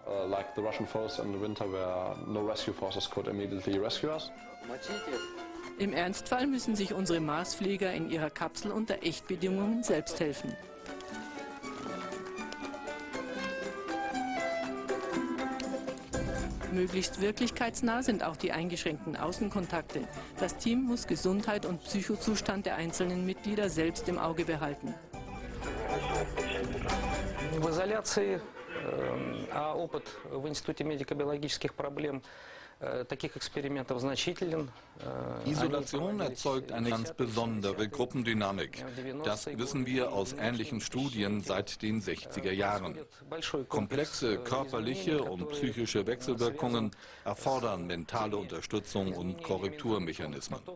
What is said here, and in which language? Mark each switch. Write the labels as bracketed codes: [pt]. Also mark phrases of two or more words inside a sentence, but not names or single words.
[de] Im Ernstfall müssen sich unsere Marsflieger in ihrer Kapsel unter Echtbedingungen selbst helfen. Möglichst wirklichkeitsnah sind auch die eingeschränkten Außenkontakte. Das Team muss Gesundheit und Psychozustand der einzelnen Mitglieder selbst im Auge behalten. [ru] В изоляции, а опыт в Институте медико-биологических проблем таких экспериментов значителен. [de] Isolation erzeugt eine ganz besondere Gruppendynamik. Das wissen wir aus ähnlichen Studien seit den 60er Jahren. Komplexe körperliche und psychische Wechselwirkungen erfordern mentale Unterstützung und Korrekturmechanismen.